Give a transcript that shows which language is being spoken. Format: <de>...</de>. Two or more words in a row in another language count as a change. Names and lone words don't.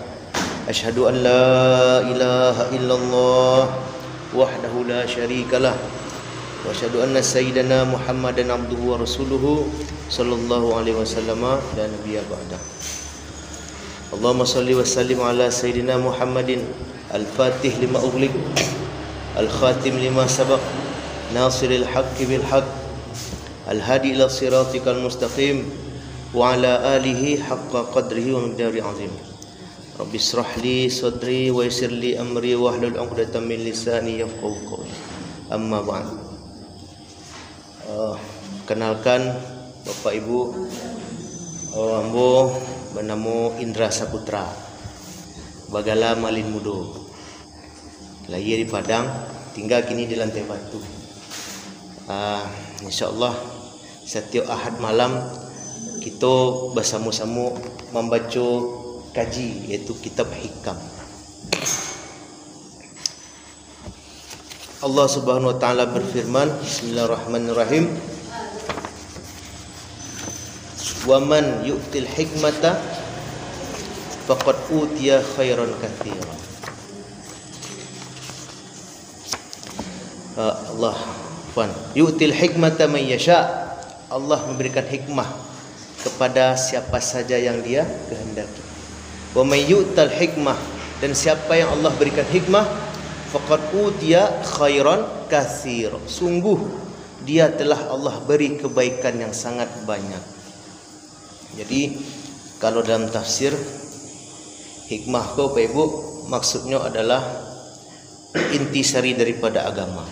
<ar>أشهد أن لا إله إلا الله وحده لا شريك له وأشهد أن سيدنا محمدا عبده ورسوله صلى الله عليه وسلم لا نبي بعده. اللهم صل وسلم على سيدنا محمد الفاتح لما أغلق الخاتم لما سبق ناصر الحق بالحق الهادي إلى صراطك المستقيم وعلى آله حق قدره ومقداره عظيم. رب اشرح لي صدري ويسر لي أمري واحلل عقدة من لساني يفقهوا قولي. أما بعد.</ar> <id>Kenalkan Bapak Ibu, ambo bernama Indra Saputra. Bagala Malin Mudo. Lahir di Padang, tinggal kini di Lantai Batu. Insyaallah setiap Ahad malam kita bersama-sama membaca kaji, yaitu kitab hikam. Allah</id> <ar>سبحانه وتعالى</ar> <id>berfirman, Bismillahirrahmanirrahim.</id> <ar>ومن يؤت الحكمة فقد أوتي خيرا كثيرا. الله يؤتي الحكمة من يشاء.</ar> <id>Allah memberikan hikmah kepada siapa saja yang Dia kehendaki.</id> <ar>ومن يؤت الحكمة,</ar> <id>dan siapa yang Allah berikan hikmah,</id> <ar>فقد أوتي خيرا كثيرا,</ar> <id>sungguh dia telah Allah beri kebaikan yang sangat banyak. Jadi kalau dalam tafsir hikmah ko Bapak Ibu, maksudnya adalah intisari daripada agama.</id>